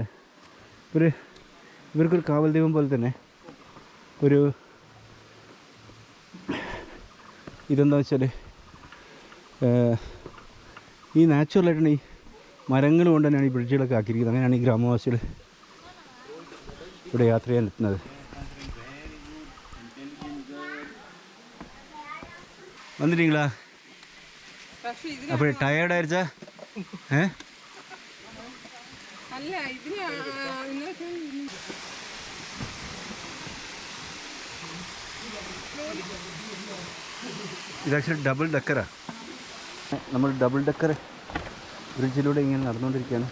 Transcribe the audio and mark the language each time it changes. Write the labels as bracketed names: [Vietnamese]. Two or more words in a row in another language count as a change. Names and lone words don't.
[Malayalam] ഇവർക്കൊരു കാവൽ ദൈവം പോലെ തന്നെ ഒരു ഇതെന്താ വെച്ചാൽ ഈ നാച്ചുറലായിട്ടാണ് ഈ മരങ്ങൾ കൊണ്ട് തന്നെയാണ് ഈ ബ്രിഡ്ജുകളൊക്കെ ആക്കിയിരിക്കുന്നത്. അങ്ങനെയാണ് ഈ ഗ്രാമവാസികൾ ഇവിടെ യാത്ര ചെയ്യാൻ എത്തുന്നത്. [Tamil] வந்துட்டீங்களா? அப்படி டயர்ட் ஆயிடுச்சா? [Malayalam] ഇത് [English] actually double decker. [Malayalam] നമ്മൾ [English] double decker [Malayalam] ബ്രിഡ്ജിലൂടെ ഇങ്ങനെ നടന്നുകൊണ്ടിരിക്കുകയാണ്.